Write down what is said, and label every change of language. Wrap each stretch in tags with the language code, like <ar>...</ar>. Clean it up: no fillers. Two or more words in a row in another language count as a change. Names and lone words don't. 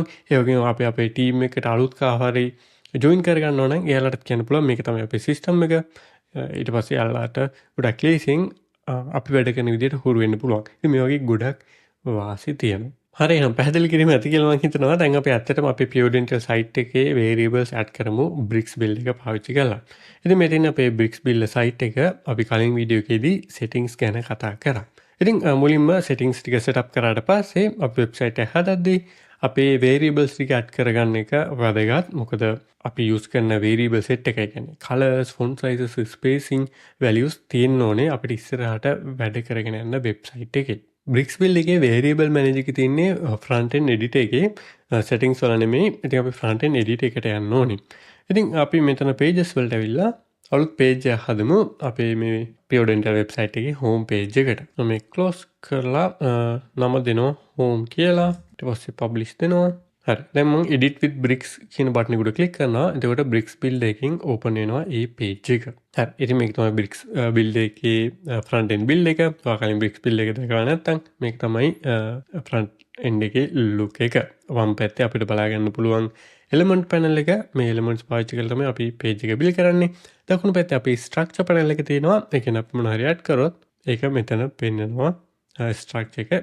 <si>ඒ වගේම අපි අපේ team එකට අලුත් කාහරි join කරගන්න ඕන නම් එයාලට කියන්න පුළුවන් මේක තමයි අපේ system එක. ඊට පස්සේ එයාලට ගොඩක් ලේසියෙන් අපි වැඩ කරන විදිහට හුරු වෙන්න පුළුවන්. ඉතින් මේ වගේ ගොඩක් වාසි තියෙනවා. හරි එහෙනම් පැහැදිලි කිරීම ඇති කියලා මම හිතනවා. දැන් අපි ඇත්තටම අපේ Pure Dental site එකේ</si> <en>variables add</en> <si>කරමු bricks build එක පාවිච්චි කරලා. ඉතින් මෙතන අපේ bricks build site එක අපි කලින් වීඩියෝ එකේදී settings ගැන කතා කරා. ඉතින් මුලින්ම settings ටික setup කරාට පස්සේ අපි website එක හදද්දී අපේ වේරියබල්ස් ටික ඇඩ් කරගන්න එක වැදගත්. මොකද අපි යූස් කරන</si> <en>variable set</en> <si>එක කියන්නේ</si> <en>colors, font sizes, spacing, values</en> <si>තියෙන්න ඕනේ අපිට ඉස්සරහට වැඩ කරගෙන යන වෙබ්සයිට් එකේ. බ්‍රික්ස් බිල්ඩ් එකේ</si> <en>variable manager</en> <si>එකේ තියෙන්නේ</si> <en>front end editor</en> <si>එකේ සෙටින්ග්ස් වල නෙමෙයි. ඉතින් අපි</si> <en>front end editor</en> <si>එකට යන්න ඕනේ. ඉතින් අපි මෙතන pages වලට ඇවිල්ලා අලුත් page එකක් හදමු අපේ මේ Pure Dental website එකේ</si> <en>home page</en> <si>එකට. මම මේක close කරලා නම දෙනවා home කියලා. ඊට පස්සේ publish දෙනවා. හරි. දැන් මම</si> <en>edit with bricks</en> <si>කියන බටන් එකට ක්ලික් කරනවා. එතකොට bricks build එකකින් open වෙනවා මේ page එක. හරි. ඉතින් මේක තමයි bricks build එකේ</si> <en>front end build</en> <si>එක. ඔයා කලින් bricks build එක දැකලා නැත්නම් මේක තමයි</si> <en>front end</en> <si>එකේ look එක. වම් පැත්තේ අපිට බලා ගන්න පුළුවන්</si> <en>element panel</en> <si>එක. මේ elements පාවිච්චි කරලා තමයි අපි page එක build කරන්නේ. දකුණු පැත්තේ අපි</si> <en>structure panel</en> <si>එක තියෙනවා. ඒ කියන්නේ අපි මොනවා හරි add කරොත් ඒක මෙතන පෙන්නනවා. ස්ට්‍රක්චර් එක.</si>